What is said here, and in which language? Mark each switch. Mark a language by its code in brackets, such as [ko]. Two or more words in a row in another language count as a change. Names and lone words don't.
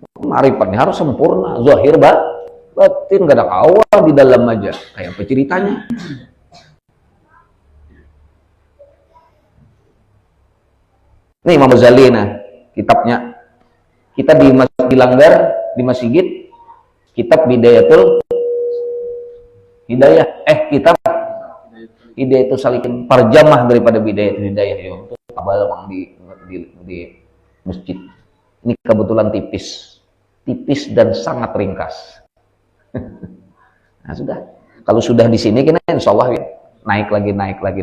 [bjn] ma'rifatnya harus sempurna, zahir batin, gak ada kawal di dalam aja. [id] Kayak apa ceritanya? Nih Imam Ghazali, nah kitabnya kita di Langgar di Masjid, kitab Bidayatul Hidayah, kitab Hidayatul Salikin, parjamah daripada Bidayatul Hidayah. [bjn] Yo, abal bang di masjid. [id] Ini kebetulan tipis dan sangat ringkas. Nah sudah, kalau sudah di sini kita [ar] إن شاء الله [id] ya, naik lagi.